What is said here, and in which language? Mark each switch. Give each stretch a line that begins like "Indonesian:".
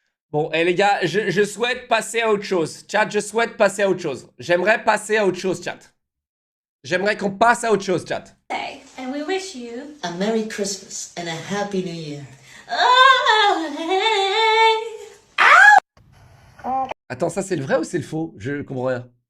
French: Bon, et les gars, je souhaite passer à autre chose. Chat, je souhaite passer à autre chose. J'aimerais passer à autre chose, chat. J'aimerais qu'on passe à autre chose, chat.
English: And we wish you A Merry Christmas and a Happy New Year. oh hey!
French: Attends, ça c'est le vrai ou c'est le faux? Je comprends rien.